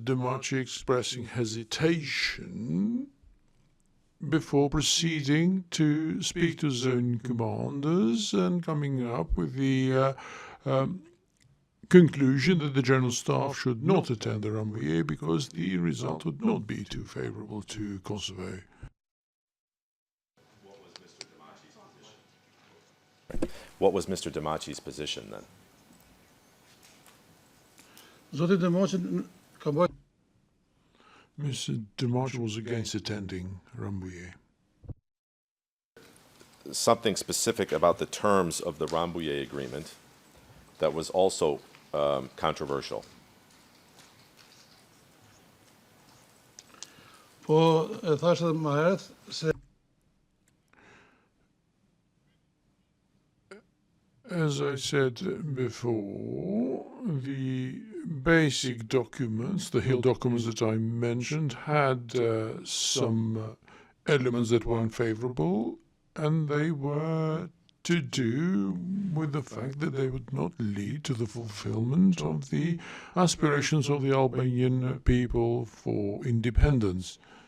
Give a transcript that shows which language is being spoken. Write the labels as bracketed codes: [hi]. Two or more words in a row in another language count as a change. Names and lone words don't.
[en] Thaçi expressing hesitation before proceeding to speak to zone commanders and coming up with the conclusion that the General Staff should not attend the Rambouillet because the result would not be too favorable to Kosovo. What was Mr. Thaçi's position then? [sq] Zoti Thaçi ka bërë Mr. [en] Thaçi was against attending Rambouillet. Something specific about the terms of the Rambouillet agreement that was also controversial. [sq] Po e thashë më herët se [en] As I said before, the basic documents, the Hill documents that I mentioned, had some elements that weren't favorable, and they were to do with the fact that they would not lead to the fulfillment of the aspirations of the Albanian people for independence.